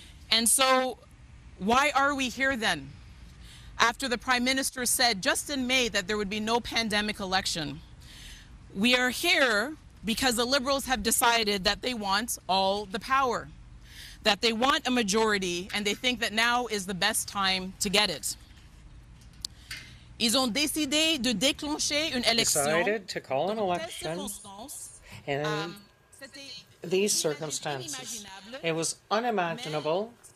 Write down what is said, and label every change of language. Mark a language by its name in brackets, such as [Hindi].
[English] And so why are we here then? After the Prime Minister said just in May that there would be no pandemic election. We are here because the Liberals have decided that they want all the power, that they want a majority, and they think that now is the best time to get it. [French] Ils ont décidé de déclencher une élection. [English] Decided to call an election in these circumstances. It was unimaginable